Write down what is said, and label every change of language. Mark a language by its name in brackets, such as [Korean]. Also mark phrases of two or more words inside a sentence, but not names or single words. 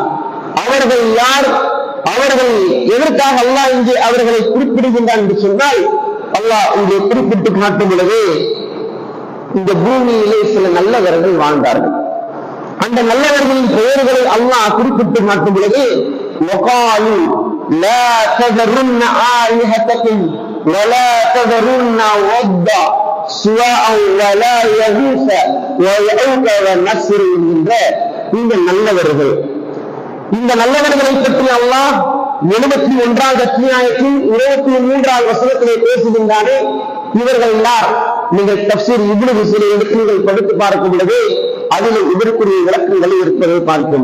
[Tamil] அவர்கள் யார், அவர்கள் எதற்காக அல்லாஹ் இங்கே அவர்களை குறிப்பிடுகின்றான் என்று சொன்னால், அல்லாஹ் இங்கே குறிப்பிட்டு காட்டும் பொழுது இந்த பூமியிலே சில நல்லவர்கள் வாழ்ந்தார்கள். அந்த நல்லவர்களின் பெயர்களை அல்லாஹ் குறிப்பிட்டு காட்டும் பொழுது [Arabic] وقالوا لا تذرن آلهتكم ولا تذرن ودا سواء ولا يغوث ويعوق ونسر [Tamil] என்கின்ற இந்த நல்லவர்கள், இந்த நல்லவர்களை பற்றி அல்லாஹ் 71வது அத்தியாயத்தில் 23வது வசனத்திலே பேசுகின்றானே. இவர்கள் யார்? நீங்கள் தஃப்சீர் இப்னு கஸீர் எடுத்து நீங்கள் படித்து பார்க்கும் பொழுது அதில் இதற்குரிய விளக்கங்கள் இருப்பதை பார்க்கும்.